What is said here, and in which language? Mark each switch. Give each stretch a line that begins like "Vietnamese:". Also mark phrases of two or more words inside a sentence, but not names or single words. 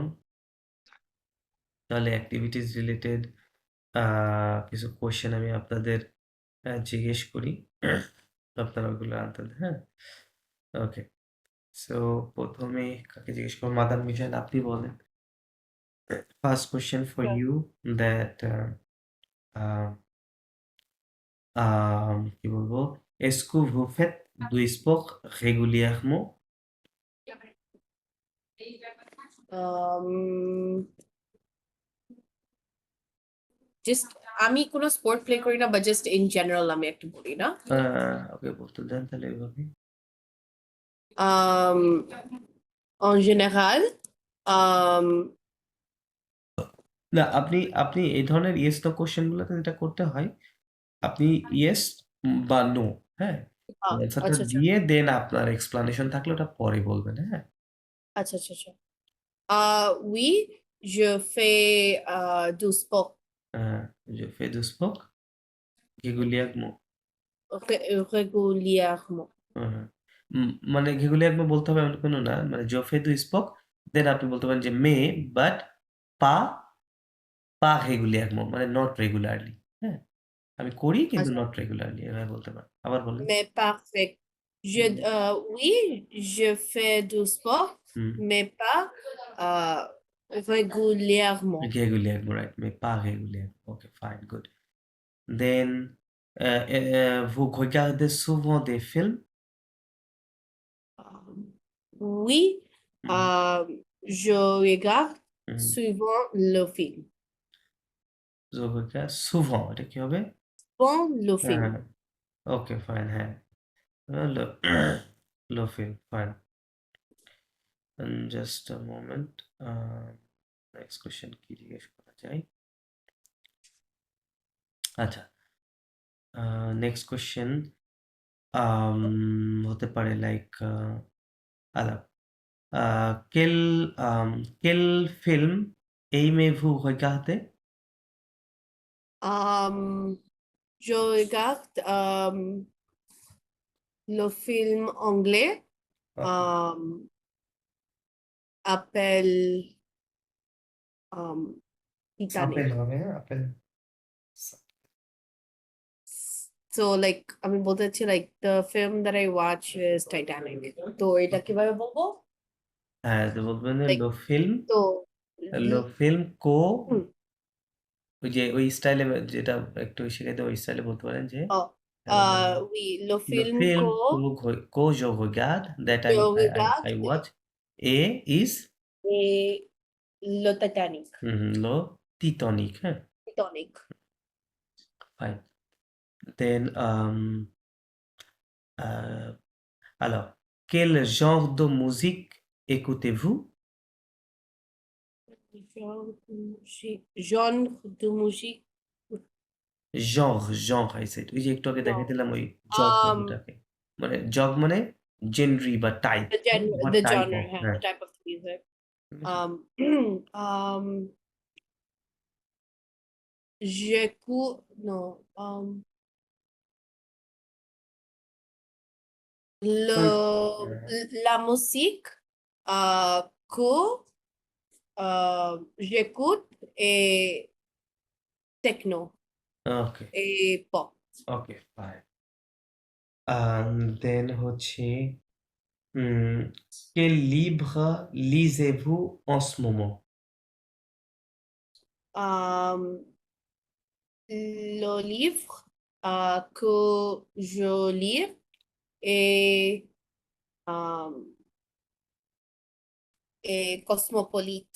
Bangla: তাহলে
English: activities related
Bangla: আ কিছু কোয়েশ্চেন আমি আপনাদের জিজ্ঞেস করি। আপনারা ওগুলো আনতেন, হ্যাঁ? ওকে। সো প্রথমে কাকে জিজ্ঞেস করব? মাদাম মিজান, আপনি বলেন।
English: first question for Yeah. you that
Bangla: কি বলবো?
French: Est-ce que vous faites du sport régulièrement?
Bangla: জাস্ট আমি কোনো
English: sport play
Bangla: করি না, বা
English: just in general
Bangla: আমি একটু বলি না। ওকে, বলতে দেন তাহলে এভাবে।
French: En général,
Bangla: না, আপনি আপনি এই ধরনের
English: yes no question
Bangla: গুলোতে যেটা করতে হয়, আপনি ইয়েস বা নো, হ্যাঁ? অ্যান্সারটা আচ্ছা আচ্ছা দিয়ে দেন আপনার এক্সপ্লানেশন থাকলে ওটা পরে বলবেন, হ্যাঁ? আচ্ছা আচ্ছা আচ্ছা
French: oui, je fais du sport Je fais du sport régulièrement. régulièrement.
Bangla: হ্যাঁ। মানে régulièrement বলতে হবে এমন কোনো না।
French: মানে je fais du sport,
Bangla: দেন আপনি বলতে পারেন যে mais but
French: pas pas régulièrement,
English: মানে not regularly,
Bangla: হ্যাঁ? আমি করি কিন্তু আচ্ছা,
English: not regularly,
Bangla: এভাবে বলতে পারেন। আবার বলেন।
French: mais parfait. হুম, Oui, je fais du sport, হুম। mais pas régulièrement. Régulièrement, right, mais pas régulièrement.
English: OK, fine, good. Then,
French: vous regardez souvent des films? Oui, হুম, je regarde হুম। souvent le film. Je regarde souvent,
Bangla: এটা কি হবে?
French: Bon, le
Bangla: হ্যাঁ,
French: film.
English: okay, fine,
Bangla: হ্যাঁ।
French: le le film,
Bangla: ফাইন।
English: just a moment. next question
Bangla: কি জিজ্ঞেস করা যায়? আচ্ছা,
English: next question
Bangla: হতে পারে লাইক আলা
French: quel quel film aimez-vous regarder? Je regarde le film anglais
English: Okay.
French: appelle Titanic.
Bangla: আপেল হবে, হ্যাঁ, আপেল।
English: So like
Bangla: আমি বলতে চাচ্ছি
English: like the film that I watch is Titanic.
Bangla: তো এটা কিভাবে বলবো? হ্যাঁ, তো বলবেন যে Like তো
French: le film que, হুম,
Bangla: ওই যে ওই স্টাইলে যেটা একটু শিখাইতে ওই স্টাইলে বলতে পারেন যে
French: oh, oui, le le film film que que je regarde, that je
English: I
French: regarde
English: watch, is
French: est le Titanic. lo Titanic,
Bangla: হ্যাঁ,
French: Titanic.
English: fine.
French: Then euh, alors, quel genre de musique écoutez-vous? Genre de musique.
English: genre I said,
Bangla: ওই যে একটু আগে দেখাই
French: Genre.
Bangla: দিলাম ওই জগ Um, শব্দটাকে, মানে জগ মানে জেনরি বা টাইপ,
English: হোয়াট the টাইপ
French: genre,
English: অফ,
Bangla: হ্যাঁ, হ্যাঁ,
English: the type of music.
Bangla: ঠিক আছে?
French: Um, um, j'écoute, non, la musique que j'écoute est techno
English: ওকে,
French: et pop.
English: okay, fine. then
French: হচ্ছে quel livre lisez-vous en ce moment? Um, le livre que je lis est, est cosmopolite.